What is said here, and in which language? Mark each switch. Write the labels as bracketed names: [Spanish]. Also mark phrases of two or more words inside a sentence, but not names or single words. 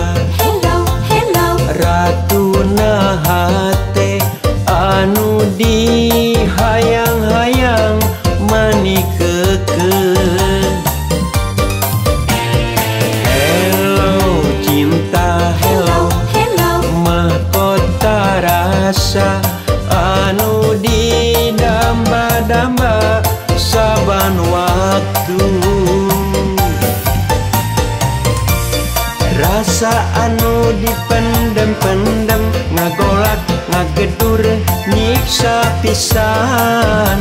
[English] Hello, hello, [Sundanese] ratuna hate anu dihayang-hayang mani kekeun. [English] Hello cinta, hello hello, [Sundanese] mahkota rasa anu didamba-damba saban waktu. Rasa anu dipendem-pendem ngagolak ngagedur nyiksa pisan.